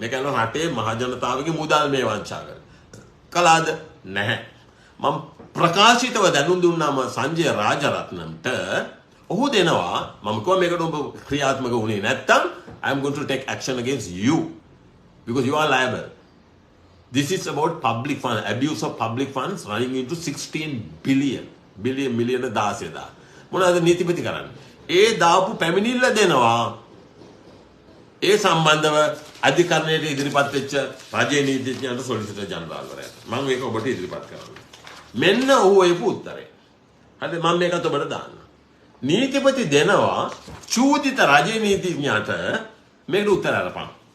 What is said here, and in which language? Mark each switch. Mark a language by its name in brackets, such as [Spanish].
[Sinhala] මේ කියන්නේ රටේ මහ ජනතාවගේ මුදල් මේ වංචා කළාද? නැහැ. මම ප්‍රකාශිතව දැනුම් දුන්නාම සංජය රාජරත්නම්ට ඔහු දෙනවා මම කිව්වා මේකට උඹ ක්‍රියාත්මක වුණේ නැත්තම් [English] I am going to take action against you because you are liable. This is about public funds, abuse of public funds running into 16 million 16,000. [Sinhala] මොනවාද නීතිපති කරන්නේ? ඒ දාපු පැමිණිල්ල දෙනවා. ඒ සම්බන්ධව අධිකරණයට ඉදිරිපත් වෙච්ච රජයේ නීතිඥයන්ට සොලිසිටර් ජනරාල්වරයාට. මම මේක ඔබට ඉදිරිපත් කරනවා. මෙන්න ඔහු එපු උත්තරේ. හරිද? මම මේකත් ඔබට දාන්න. නීතිපති දෙනවා චූදිත රජයේ නීතිඥයාට මේකට උත්තර අරපන්.